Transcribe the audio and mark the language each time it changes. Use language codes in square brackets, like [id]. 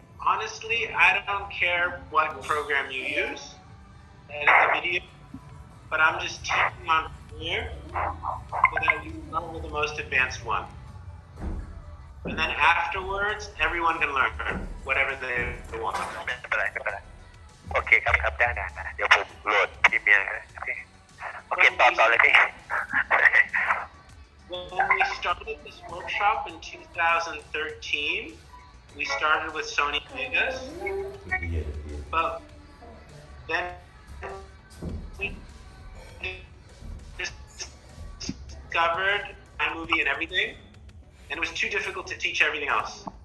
[en] Honestly, I don't care what program you use to edit the video, but I'm just teaching on Premiere so that you start with the most advanced one. And then afterwards, everyone can learn whatever they want. [th] ไม่เป็นไรโอเคครับได้เดี๋ยวผมโหลดพรีเมียร์โอเคต่อเลยพี่ [en] When we started this workshop in 2013, we started with Sony Vegas, but then we just discovered iMovie and everything, and it was too difficult to teach everything else.